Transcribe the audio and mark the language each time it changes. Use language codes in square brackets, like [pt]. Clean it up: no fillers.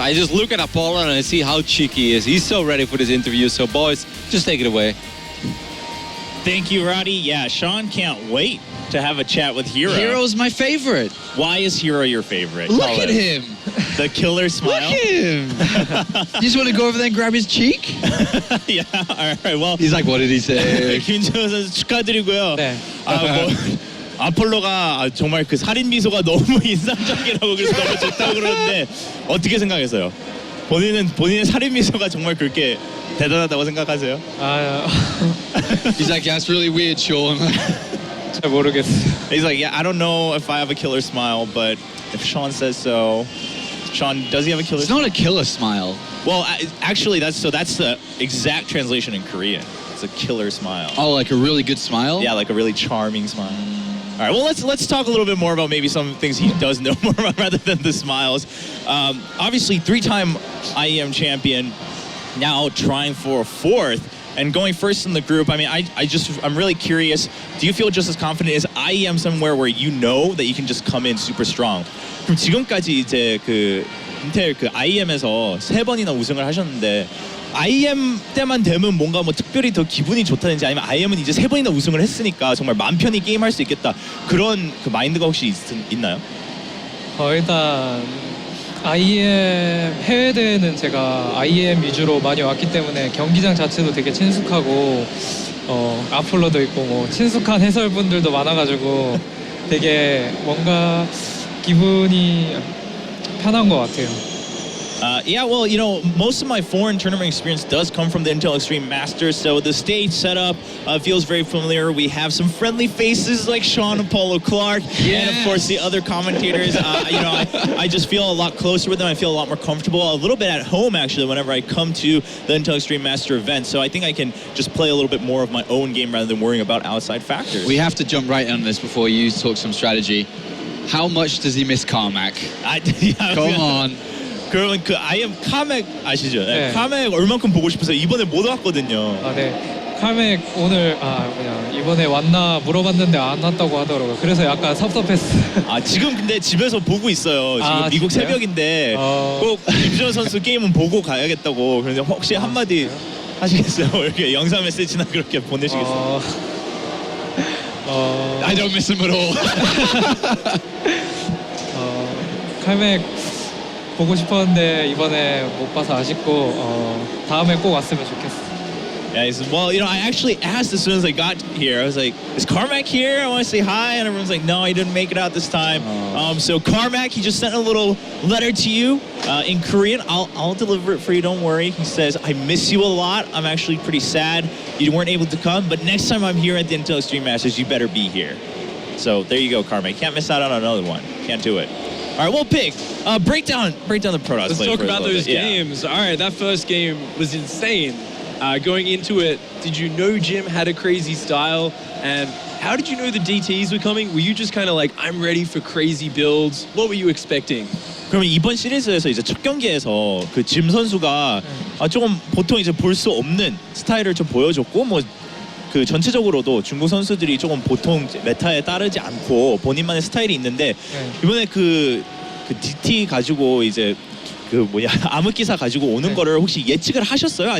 [en] I just look at Apollo and I see how cheeky he is. He's so ready for this interview. So boys, just take it away. Thank you, Roddy. Yeah, Sean can't wait to have a chat with herO. herO's my favorite. Why is herO your favorite? Look Tell at us. him. The killer smile. Look at him. You just want to go over there and grab his cheek? Yeah, all right. Well, He's like, what did he say? [ko] 김준호 선수 축하드리고요. 네. 아폴로가 정말 그 살인 미소가 너무 인상적이라고 그래서 너무 좋다고 그러는데 어떻게 생각했어요? 본인의 살인 미소가 정말 그렇게 대단하다고 생각하세요? [en] He's like, yeah, it's really weird, Sean. [ko] 잘 모르겠어요. [en] He's like, yeah, I don't know if I have a killer smile, but if Sean says so. Sean, does he have a killer It's smile? not a killer smile. Well, actually, that's the exact translation in Korean. It's a killer smile. Oh, like a really good smile? Yeah, like a really charming smile. All right, well, let's talk a little bit more about maybe some things he does know more about rather than the smiles. Obviously, 3-time IEM champion, now trying for a 4th and going first in the group. I mean, I'm really curious. Do you feel just as confident? Is IEM somewhere where you know that you can just come in super strong? [ko] 그럼 지금까지 이제 그 인텔 그 IEM에서 3번이나 우승을 하셨는데 IEM 때만 되면 뭔가 뭐 특별히 더 기분이 좋다든지 아니면 IEM은 이제 3번이나 우승을 했으니까 정말 마음 편히 게임할 수 있겠다 그런 그 마인드가 혹시 있나요? 일단 IEM 해외 대회는 제가 IEM 위주로 많이 왔기 때문에 경기장 자체도 되게 친숙하고 아폴로도 있고 뭐 친숙한 해설분들도 많아가지고 되게 뭔가 기분이 편한 것 같아요. [en] Yeah, well, you know, most of my foreign tournament experience does come from the Intel Extreme Masters, so the stage setup feels very familiar. We have some friendly faces like Sean Apollo Clark, and of course the other commentators. You know, I just feel a lot closer with them. I feel a lot more comfortable, a little bit at home actually whenever I come to the Intel Extreme Master event. So I think I can just play a little bit more of my own game rather than worrying about outside factors. We have to jump right on this before you talk some strategy. How much does he miss Carmack? Yeah, Come on. [ko] 그러면 그 IEM 카맥 아시죠? 네. 카맥 얼만큼 보고 싶으세요? 이번에 못 왔거든요. 네. 카맥 오늘 이번에 왔나 물어봤는데 안 왔다고 하더라고요. 그래서 약간 섭섭했어요. 지금 근데 집에서 보고 있어요. 지금 미국 진짜요? 새벽인데 꼭 김준호 선수 게임은 보고 가야겠다고. 그런데 혹시 한마디 하시겠어요? 이렇게 영상 메시지나 그렇게 보내시겠어요? [en] I don't miss him at all. [ko] 카맥 보고 싶었는데 이번에 못 봐서 아쉽고 다음에 꼭 왔으면 좋겠어요. [en] Yeah, he said, well, you know, I actually asked as soon as I got here. I was like, is Carmack here? I want to say hi. And everyone's like, no, he didn't make it out this time. So Carmack, he just sent a little letter to you in Korean. I'll deliver it for you, don't worry. He says, I miss you a lot. I'm actually pretty sad you weren't able to come. But next time I'm here at the Intel Extreme Masters, you better be here. So there you go, Carmack. Can't miss out on another one. Can't do it. All right, well, Pig, break down the Protoss. Let's talk about those games. All right, that first game was insane. Going into it, did you know Jim had a crazy style? And how did you know the DTs were coming? Were you just kind of like, I'm ready for crazy builds? What were you expecting? [ko] 그러면 이번 시리즈에서 이제 첫 경기에서 그 짐 선수가 조금 보통 이제 볼 수 없는 스타일을 좀 보여줬고 뭐 그 전체적으로도 중국 선수들이 조금 보통 메타에 따르지 않고 본인만의 스타일이 있는데 이번에 그 DT 가지고 이제 그 뭐냐 암흑기사 가지고 오는 거를 혹시 예측을 하셨어요?